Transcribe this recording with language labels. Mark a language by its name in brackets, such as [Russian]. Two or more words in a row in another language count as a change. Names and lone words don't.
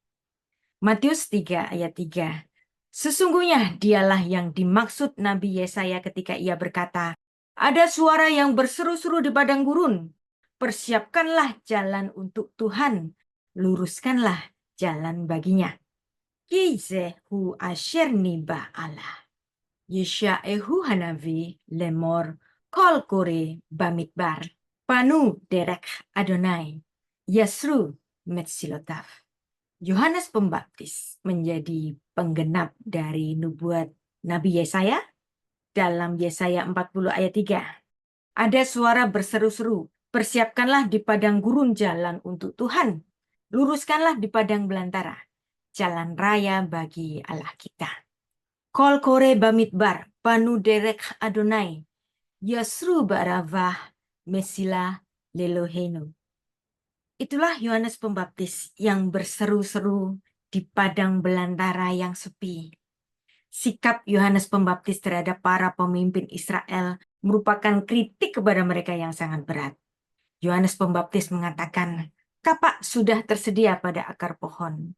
[Indonesian] Matius 3 ayat 3. Sesungguhnya dialah yang dimaksud Nabi Yesaya ketika ia berkata, "Ada suara yang berseru-seru di padang gurun, persiapkanlah jalan untuk Tuhan, luruskanlah jalan baginya." [Hebrew] כי זהו אשר נבא אללה. ישעיהו הנביא לאמר קול קורא במדבר. פנו דרך אדני. ישרו מסילותיו. [Indonesian] Yohanes Pembaptis menjadi penggenap dari nubuat Nabi Yesaya dalam Yesaya 40 ayat 3. Ada suara berseru-seru, "Persiapkanlah di padang gurun jalan untuk Tuhan. Luruskanlah di padang belantara jalan raya bagi Allah kita." [Hebrew] קול קורא במדבר, פנו דרך אדני. ישרו בערבה מסלה לאלהינו. [Indonesian] Itulah Yohanes Pembaptis yang berseru-seru di padang belantara yang sepi. Sikap Yohanes Pembaptis terhadap para pemimpin Israel merupakan kritik kepada mereka yang sangat berat. Yohanes Pembaptis mengatakan, "Kapak sudah tersedia pada akar pohon."